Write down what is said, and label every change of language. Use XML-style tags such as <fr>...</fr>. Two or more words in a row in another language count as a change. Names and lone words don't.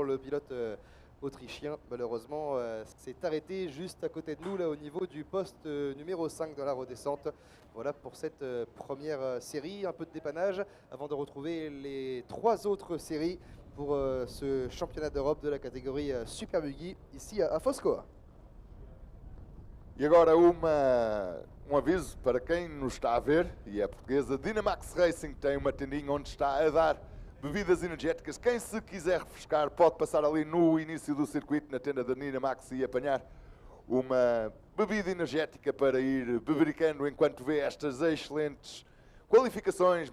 <fr>Le pilote autrichien, malheureusement, s'est arrêté juste à côté de nous, là, au niveau du poste numéro 5 dans la redescente. Voilà pour cette première série, un peu de dépannage avant de retrouver les trois autres séries pour ce championnat d'Europe de la catégorie Super Buggy ici à Foscoa.</fr> <pt>E agora um aviso para quem nos está a ver, e é portuguesa, Dynamax Racing tem uma tendinha onde está a dar bebidas energéticas. Quem se quiser refrescar pode passar ali no início do circuito, na tenda da Dynamax, e apanhar uma bebida energética para ir bebericando enquanto vê estas excelentes qualificações.</pt>